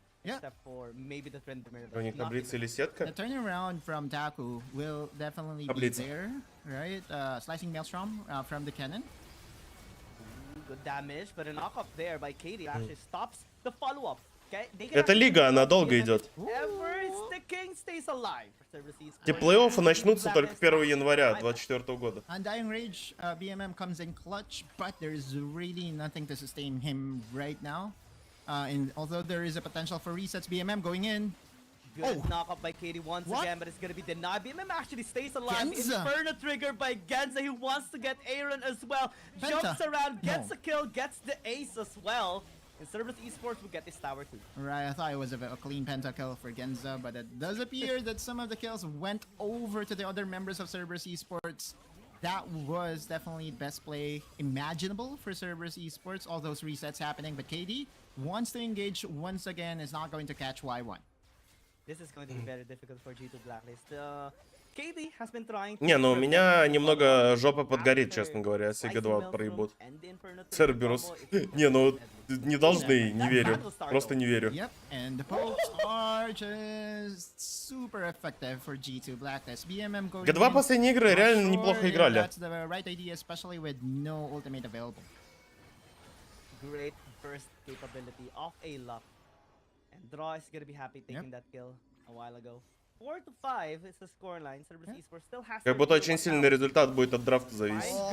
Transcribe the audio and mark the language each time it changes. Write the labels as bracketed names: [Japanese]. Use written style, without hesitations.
[English] Yeah. Except for maybe the trend. [Russian] У них таблица или сетка? [English] The turnaround from Taku will definitely be there, right? Slicing Maelstrom from the cannon. Good damage, but a knock up there by Katie actually stops the follow-up. Okay? [Russian] Это лига, она долго идет. Те плей-оффы начнутся только 1 января 2024 года. [English] Undying Rage, BMM comes in clutch, but there's really nothing to sustain him right now. And although there is a potential for resets, BMM going in. Good knock up by Katie once again, but it's gonna be denied. BMM actually stays alive. Inferno trigger by Genza. He wants to get Aaron as well. Jumps around, gets a kill, gets the ace as well. And Cerberus Esports will get this tower too. Right, I thought it was a clean pentakill for Genza, but it does appear that some of the kills went over to the other members of Cerberus Esports. That was definitely best play imaginable for Cerberus Esports. All those resets happening, but KD wants to engage once again, is not going to catch Y1. This is going to be very difficult for G2 Blacklist. KD has been trying to... [Russian] Не, ну у меня немного жопа подгорит, честно говоря, если G2 проебут. Cerberus. Не, ну не должны, не верю. Просто не верю. [English] Yep, and the pokes are just super effective for G2 Blacklist. BMM going [Russian] G2 последние игры реально неплохо играли. [English] That's the right idea, especially with no ultimate available. Great burst capability of a luck. And Draw is gonna be happy taking that kill a while ago. 4-5 is the scoreline. Cerberus Esports still has. [Russian] Как будто очень сильный результат будет от драфта зависеть.